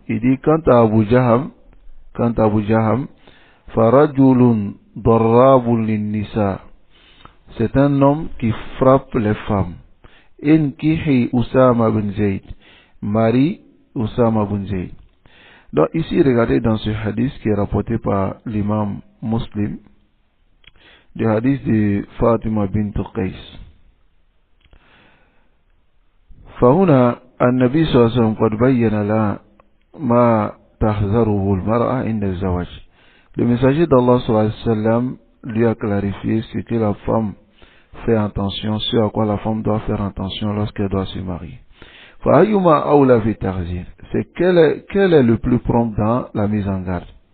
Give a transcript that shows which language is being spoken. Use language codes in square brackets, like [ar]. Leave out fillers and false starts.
[fr] Il dit quant à Abu Jaham, [ar] farajulun darrabun lin nisa. [fr] C'est un homme qui frappe les femmes. [ar] Inkihi [fr] Usama bin Zayd. Marie Usama bin Zayd. Donc ici, regardez dans ce hadith qui est rapporté par l'imam Muslim, le hadith de Fatima bint Qais. [ar] فهنا النبي صلى الله عليه وسلم قد بين لها ما تحذره المرأة عند الزواج. [fr] Le messager d'Allah sallallahu alayhi wa sallam lui a clarifié ce que la femme fait attention, ce à quoi la femme doit faire attention lorsqu'elle doit se marier. [ar] فأيما أولى في التحذير, [fr] c'est quel est le plus prompt dans la mise en garde.